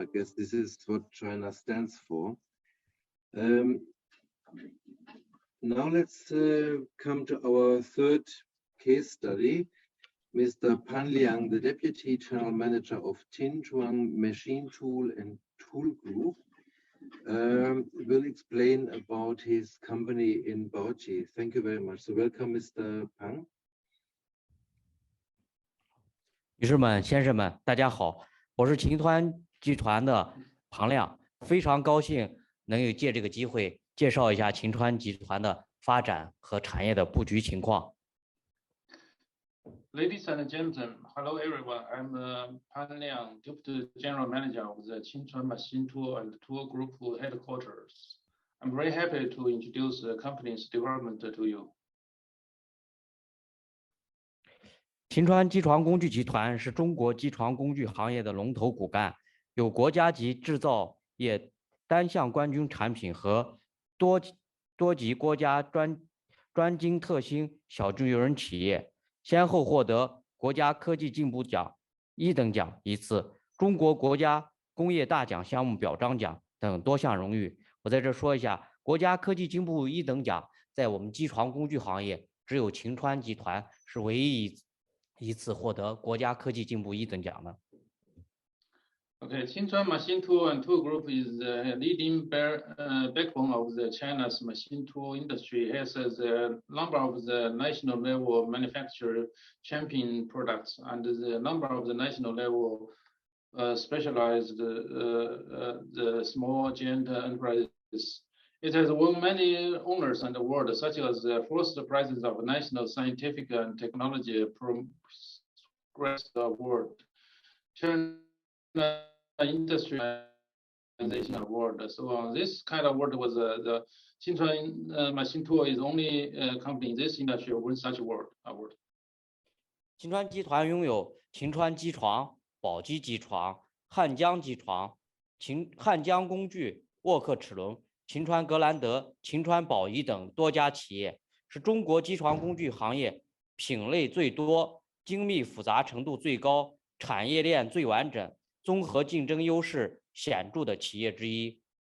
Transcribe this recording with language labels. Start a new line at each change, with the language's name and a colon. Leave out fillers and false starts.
English: I guess this is what China stands for. Now let's come to our third case study. Mr. Pan Liang, the Deputy General Manager of Tinchuan Machine Tool and Tool Group, will explain about his company in Baoji. Thank you very much. So welcome, Mr. Pan.
Chinese: 女士们、先生们，大家好，我是秦川集团的庞亮，非常高兴能有借这个机会介绍一下秦川集团的发展和产业的布局情况。
English: Ladies and gentlemen, hello everyone. I'm Pan Liang, Deputy General Manager of the Qinchuan Machine Tool and Tool Group headquarters. I'm very happy to introduce the company's development to you.
Chinese: 秦川机床工具集团是中国机床工具行业的龙头骨干，有国家级制造业单项冠军产品和多级国家专精特新小巨人企业。先后获得国家科技进步奖1等奖1次，中国国家工业大奖项目表彰奖等多项荣誉。我在这说一下，国家科技进步1等奖在我们机床工具行业，只有秦川集团是唯一一次获得国家科技进步1等奖的。
English: Okay, Qinchuan Machine Tool and Tool Group is the leading backbone of the China's machine tool industry. It has a number of the national level manufacturer champion products and the number of the national level specialized the small giant enterprises. It has won many honors in the world, such as the first prizes of National Scientific and Technology Progress Award, China Industry Award. So this kind of award was the Qinchuan Machine Tool is only company in this industry win such award.
Chinese: 秦川集团拥有秦川机床、宝鸡机床、汉江机床、汉江工具、沃克齿轮、秦川格兰德、秦川宝仪等多家企业，是中国机床工具行业品类最多、精密复杂程度最高、产业链最完整、综合竞争优势显著的企业之一。